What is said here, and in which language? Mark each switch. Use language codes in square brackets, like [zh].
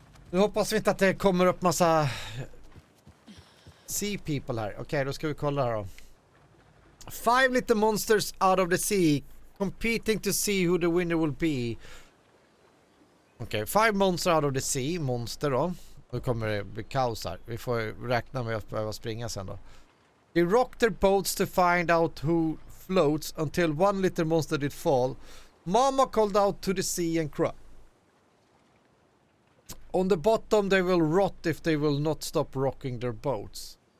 [sv] Nu hoppas vi inte att det kommer upp massa sea people här. Okej, då ska vi kolla här då. [en] 5 little monsters out of the sea competing to see who the winner will be. [sv] Okej, [en] 5 monsters out of the sea. [sv] Monster då. Nu kommer det bli kaos här. Vi får räkna med att behöva springa sen då. [en] They rocked their boats to find out who floats until one little monster did fall. Mama called out to the sea and cried. On the bottom they will rot if they will not stop rocking their boats.